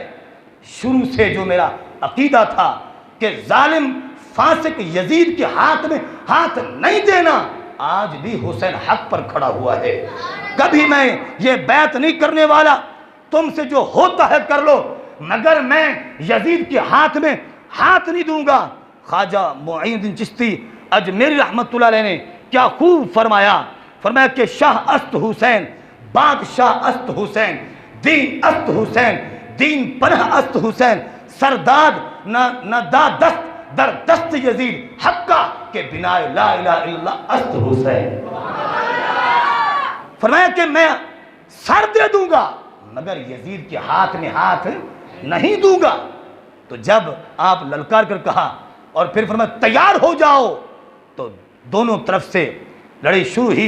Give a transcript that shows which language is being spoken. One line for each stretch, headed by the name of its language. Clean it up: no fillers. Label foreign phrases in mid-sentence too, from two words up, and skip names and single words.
Urdu: شروع سے جو میرا عقیدہ تھا کہ ظالم فاسق یزید کے ہاتھ میں ہاتھ نہیں دینا، آج بھی حسین حق پر کھڑا ہوا ہے. کبھی میں یہ بیعت نہیں کرنے والا، تم سے جو ہوتا ہے کر لو، مگر میں یزید کے ہاتھ میں ہاتھ نہیں دوں گا. خواجہ معین الدین چشتی اجمیری رحمت اللہ علیہ نے کیا خوب فرمایا، فرمایا کہ
Persian: شاہ است حسین، بادشاہ است حسین، دین است حسین، دین پناہ است حسین، سرداد نہ دست در دست یزید حقا کہ بنا
Arabic: لا الہ الا اللہ
Persian: است حسین۔
Urdu: فرمایا کہ میں سر دے دوں گا مگر یزید کے ہاتھ میں ہاتھ نہیں دوں گا۔ تو جب آپ للکار کر کہا اور پھر فرمایا تیار ہو جاؤ، تو دونوں طرف سے لڑائی شروع ہوئی۔